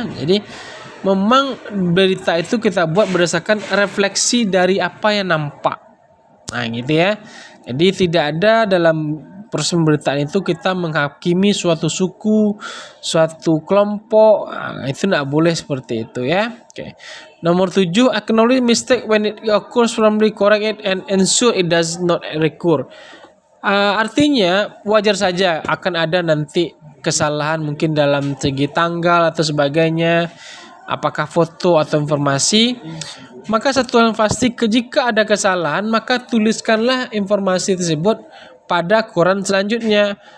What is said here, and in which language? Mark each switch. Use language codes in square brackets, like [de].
[id] Jadi memang berita itu kita buat berdasarkan refleksi dari apa yang nampak. Nah gitu ya. Jadi tidak ada dalam proses pemberitaan itu kita menghakimi suatu suku, suatu kelompok. Nah, itu tidak boleh seperti itu ya. Oke. Nomor 7, [en] acknowledge mistake when it occurs, firmly correct it and ensure it does not recur. [id] Artinya wajar saja akan ada nanti kesalahan mungkin dalam segi tanggal atau sebagainya, apakah foto atau informasi. Maka satu yang pasti, jika ada kesalahan maka tuliskanlah informasi tersebut pada koran selanjutnya.